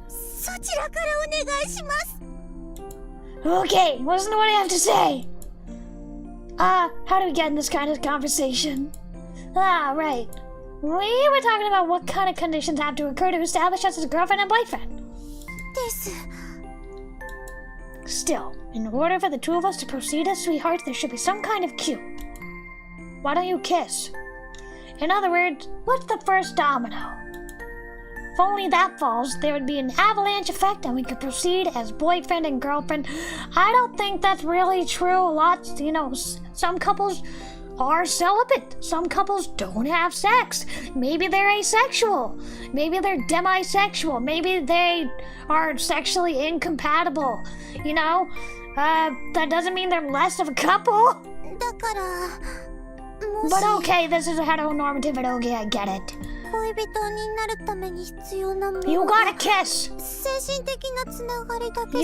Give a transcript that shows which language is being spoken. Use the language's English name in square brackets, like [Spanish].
[Japanese] そちらからお願いします。 [English] Okay, listen to what I have to say. How do we get in this kind of conversation? Right. We were talking about what kind of conditions have to occur to establish us as a girlfriend and boyfriend. [Japanese] です。 [English] Still, in order for the two of us to proceed as sweethearts, there should be some kind of cue. Why don't you kiss? In other words, what's the first domino? If only that falls, there would be an avalanche effect and we could proceed as boyfriend and girlfriend. I don't think that's really true. Some couples are celibate. Some couples don't have sex. Maybe they're asexual. Maybe they're demisexual. Maybe they are sexually incompatible. That doesn't mean they're less of a couple. [Japanese] だから、もし [English] But okay, this is a heteronormative eroge, I get it. [Japanese] 恋人になるために必要なも [English] You [Japanese] のが [English] gotta kiss! [Japanese] 精神的なつながりだけじ